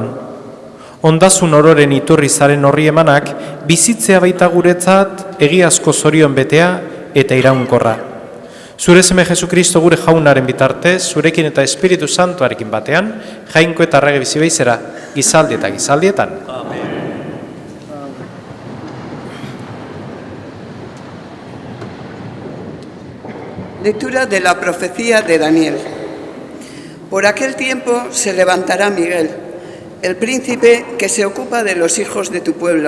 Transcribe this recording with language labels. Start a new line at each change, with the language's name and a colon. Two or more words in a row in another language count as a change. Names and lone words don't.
Basque: Ondasun ororen iturri zaren horri emanak, bizitzea baita guretzat egiazko zorion betea eta iraunkorra. Zure seme Jesukristo gure jaunaren bitartez, zurekin eta Espiritu Santuarekin batean, jainko eta errege bizi beizera, gizaldi eta gizaldietan. Amen.
Spanish: Lectura de la profecía de Daniel. Por aquel tiempo se levantará Miguel, el príncipe que se ocupa de los hijos de tu pueblo.